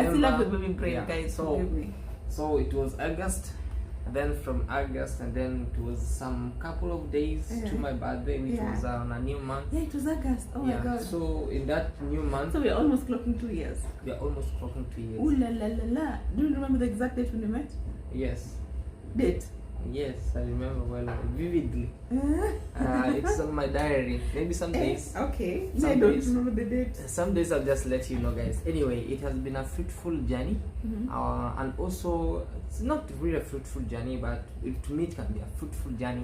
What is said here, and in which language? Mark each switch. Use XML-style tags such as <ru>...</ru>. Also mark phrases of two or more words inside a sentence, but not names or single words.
<en>I still have the baby brain, guys. So it was August, and then from August, and then it was some couple of days to my birthday, which was on a new month. Yeah, it was August. Oh my god. So in that new month. So we're almost clocking 2 years. We are almost clocking 2 years. Ooh la la la la. Do you remember the exact date when we met? Yes. Date? Yes, I remember well, vividly. It's on my diary. Maybe some days. Okay. I don't remember the date. Some days I'll just let you know, guys. Anyway, it has been a fruitful journey, and also it's not really a fruitful journey, but to me it can be a fruitful journey.</en>